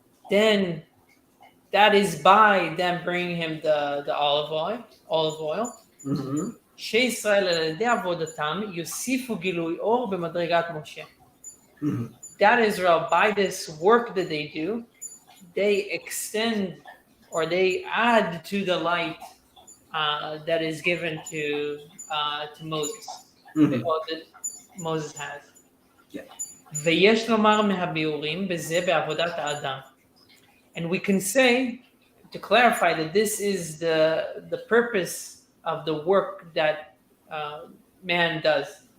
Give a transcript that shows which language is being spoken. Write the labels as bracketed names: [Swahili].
[English] Then that is by them bringing him the olive oil. [Hebrew] שישראל על ידי עבודתם יוסיפו גילוי אור במדרגת משה. [English] That Israel, by this work that they do, they extend or they add to the light that is given to Moses. That Moses has. [Hebrew] ויש לומר מהביאורים בזה בעבודת האדם. [English] And we can say, to clarify, that this is the purpose of the work that man does.